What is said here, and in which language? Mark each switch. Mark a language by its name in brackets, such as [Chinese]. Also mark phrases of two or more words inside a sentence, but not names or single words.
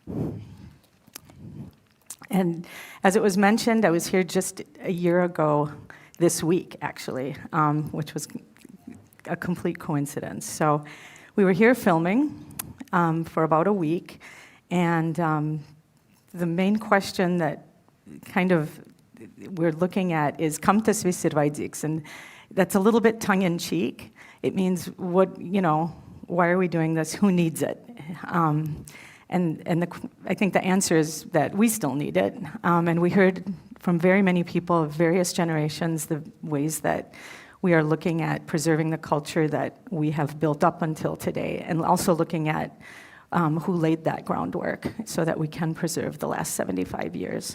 [English] And as it was mentioned, I was here just a year ago this week, actually, which was a complete coincidence. So we were here filming for about a week, and the main question that kind of we're looking at is [Latvian] "Kam tas viss ir vajadzīgs?" [English] And that's a little bit tongue-in-cheek. It means, why are we doing this? Who needs it? I think the answer is that we still need it. And we heard from very many people of various generations the ways that we are looking at preserving the culture that we have built up until today, and also looking at who laid that groundwork so that we can preserve the last 75 years.